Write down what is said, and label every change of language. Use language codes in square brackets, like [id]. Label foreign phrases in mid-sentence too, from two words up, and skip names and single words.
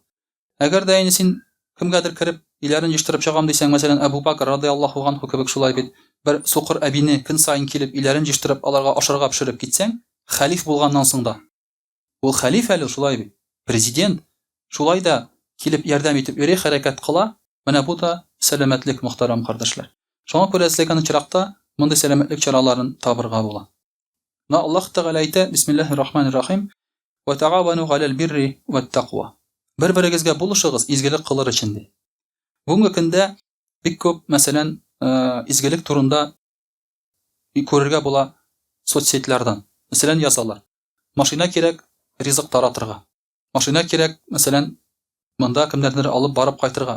[tt] Әгәр дә инде син кемгәдер кереп, иләрен җыштырып чыгам дисәң, мәсәлән, Әбу Бакр [ar] رضي الله عنه [tt] кебек шулай бит, бер сукыр әбине көн сайын килеп, иләрен җыштырып, аларга ашарга пешереп китсәң, хәлиф булганнан соң да. Ул хәлиф әле шулай бит, президент, шулай да килеп ярдәм итеп йөри, хәрәкәт кыла, менә бу да сәламәтлек, мөхтәрәм кардәшләр. Шуңа күрә эзләгән чиракта мондай сәламәтлек чараларын табырга була. На Аллаһ Тәгалә әйтә, [ar] بسم الله الرحمن الرحيم وتعاونوا على البر والتقوى". [tt] Бер-берегезгә булышыгыз изгелек кылыр өчен ди. Бүгенге көндә бик күп, мәсәлән, изгелек турында күрергә була соцсетләрдән. Мәсәлән, язалар: машина кирәк ризык таратырга. Машина кирәк, мәсәлән, монда кемнәрдер алып барып кайтырга.